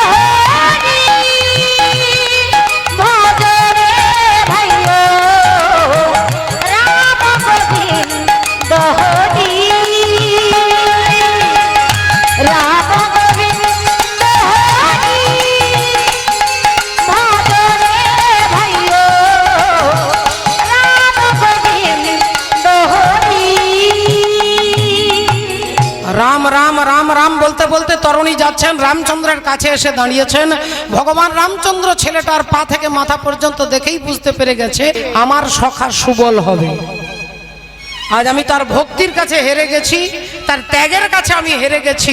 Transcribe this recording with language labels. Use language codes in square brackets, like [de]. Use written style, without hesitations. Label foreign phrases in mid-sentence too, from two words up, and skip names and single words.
[hi] भजरे भयो राम गोविंद हरि राम गोविंद हरि भजरे भयो राम गोविंद हरि [bn] রাম রাম রাম রাম বলতে বলতে তরুণী যাচ্ছেন, রামচন্দ্রের কাছে এসে দাঁড়িয়েছেন। ভগবান রামচন্দ্র ছেলেটার পা থেকে মাথা পর্যন্ত দেখেই বুঝতে পেরে গেছে আমার সখা সুবল হবে। আজ আমি তার ভক্তির কাছে হেরে গেছি, তার ত্যাগের কাছে আমি হেরে গেছি।